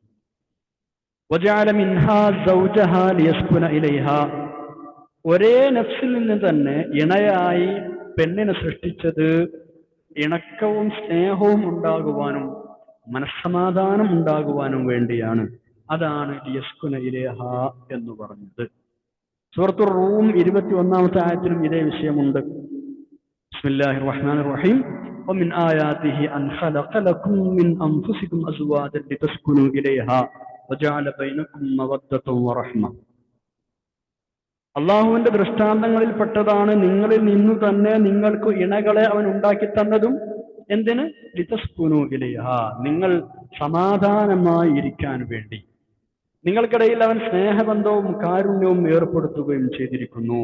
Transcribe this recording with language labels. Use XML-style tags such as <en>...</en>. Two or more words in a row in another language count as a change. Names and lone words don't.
<ar>وجعل منها زوجها ليسكن إليها,</ar> <ml>ഒരേ നഫ്സിൽ നിന്ന് തന്നെ ഇണയായി പെണ്ണിനെ സൃഷ്ടിച്ചത് ഇണക്കവും സ്നേഹവും ഉണ്ടാകുവാനും മനസ്സമാധാനം ഉണ്ടാകുവാനും വേണ്ടിയാണ്. അതാണ്</ml> <ar>ليسكن إليها</ar> <ml>എന്ന് പറഞ്ഞത്. സൂറത്തുർ റൂം 21-ാമത്തെ ആയത്തിലും ഇതേ വിഷയമുണ്ട്.</ml> <ar>بسم الله الرحمن الرحيم. ومن آياته أن خلق لكم من أنفسكم أزواجا لتسكنوا إليها وجعل بينكم مودة ورحمة.</ar> <ml>അള്ളാഹുവിന്റെ ദൃഷ്ടാന്തങ്ങളിൽ പെട്ടതാണ് നിങ്ങളിൽ നിന്നു തന്നെ നിങ്ങൾക്ക് ഇണകളെ അവൻ ഉണ്ടാക്കി തന്നതും. എന്തിന്?</ml> <ar>لتسكنوا إليها,</ar> <ml>നിങ്ങൾ സമാധാനമായി ഇരിക്കാൻ വേണ്ടി. നിങ്ങൾക്കിടയിൽ അവൻ സ്നേഹബന്ധവും കാരുണ്യവും ഏർപ്പെടുത്തുകയും ചെയ്തിരിക്കുന്നു.</ml>